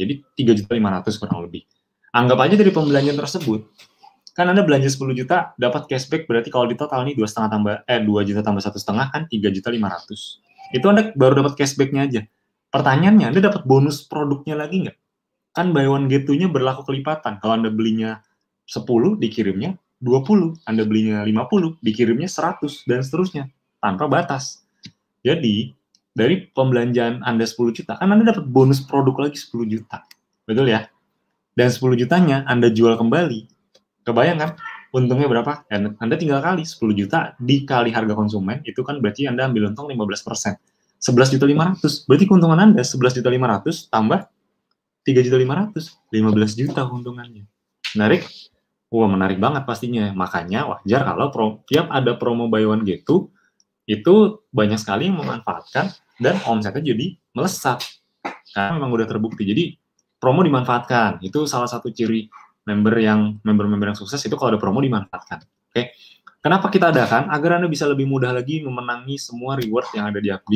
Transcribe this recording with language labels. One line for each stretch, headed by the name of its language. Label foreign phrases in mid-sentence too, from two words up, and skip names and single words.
Indonesian: Jadi 3.500.000 kurang lebih. Anggap aja dari pembelanjaan tersebut, kan Anda belanja 10 juta dapat cashback, berarti kalau di total nih 2 juta tambah 1,5 kan 3.500.000. Itu Anda baru dapat cashbacknya aja. Pertanyaannya, Anda dapat bonus produknya lagi nggak? Kan
English: buy one get two-
Indonesian: nya berlaku kelipatan. Kalau Anda belinya 10, dikirimnya 20. Anda belinya 50, dikirimnya 100, dan seterusnya. Tanpa batas. Jadi, dari pembelanjaan Anda 10 juta, kan Anda dapat bonus produk lagi 10 juta. Betul ya? Dan 10 jutanya Anda jual kembali. Kebayang kan? Untungnya berapa? Anda tinggal kali 10 juta dikali harga konsumen, itu kan berarti Anda ambil untung 15%. 11.500.000. Berarti keuntungan Anda 11.500.000 tambah 3.500.000, 15 juta keuntungannya. Menarik? Wah, menarik banget pastinya. Makanya wajar kalau tiap ada promo
English: buy one get two,
Indonesian: itu banyak sekali yang memanfaatkan, dan omsetnya jadi melesat. Karena memang udah terbukti. Jadi promo dimanfaatkan. Itu salah satu ciri member yang sukses, itu kalau ada promo dimanfaatkan. Oke. Kenapa kita adakan? Agar Anda bisa lebih mudah lagi memenangi semua reward yang ada di Abdi.